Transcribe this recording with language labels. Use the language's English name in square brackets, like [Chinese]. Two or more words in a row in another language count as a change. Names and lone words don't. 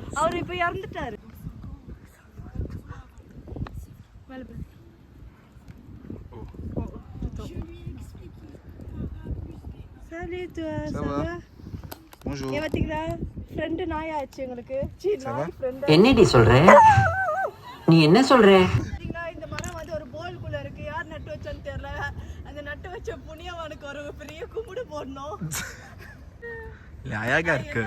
[Tamil] அவர் இப்போ இறந்துட்டாரு. [French] Salut toi, ça va? Bonjour. [Tamil] பார்த்தீங்களா ஃப்ரெண்டு நாய் ஆச்சு எங்களுக்கு. நாய் ஃப்ரெண்டு. என்னடி சொல்ற? நீ என்ன சொல்ற? பார்த்தீங்களா இந்த மரம் வந்து ஒரு போல்குள்ள இருக்கு. யார் நட்டு வச்சான்னு தெரியல. அந்த நட்டு வச்ச புண்ணியவானுக்கு ஒரு பெரிய கும்பிடு போடணும். அழகா இருக்கு.